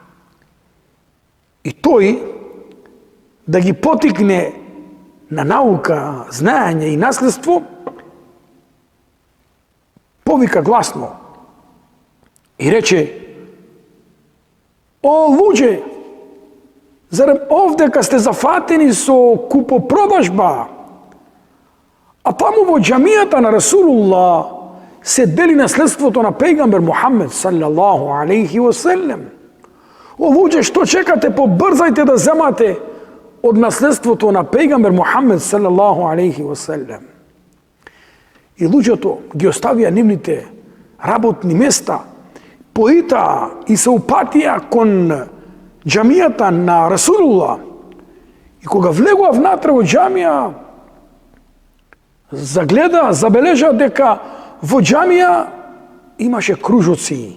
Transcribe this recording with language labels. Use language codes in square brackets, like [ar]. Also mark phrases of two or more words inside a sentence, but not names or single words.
[mk] И тој да ги потикне на наука, знаење и наследство, повика гласно и рече: "О луѓе, зарем овдека сте зафатени со купопродажба, а таму во џамијата на Расулуллах се дели наследството на пејгамбер Мухамед [ar] صلى الله عليه وسلم. [mk] О луѓе, што чекате, побрзајте да земате од наследството на пејгамбер Мухамед [ar] صلى الله عليه وسلم." [mk] И луѓето ги оставија нивните работни места, поитаа и се упатија кон џамијата на Расулуллах. И кога влегува внатре во џамија, забележа дека во џамија имаше кружоци.